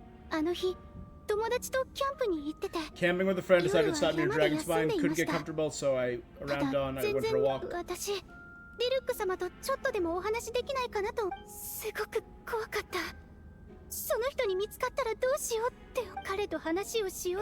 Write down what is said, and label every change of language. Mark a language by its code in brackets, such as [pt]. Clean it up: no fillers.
[ja] あの日、友達とキャンプに行ってて。 [en] Camping with a friend decided to stop near Dragon's Spine. Couldn't get comfortable, so around dawn, I [ja] 全 [en] went [ja] 然 [en] for a walk. [ja] 私、ディルック様とちょっとでもお話できないかなと、すごく怖かった。その人に見つかったらどうしようって彼と話をしよう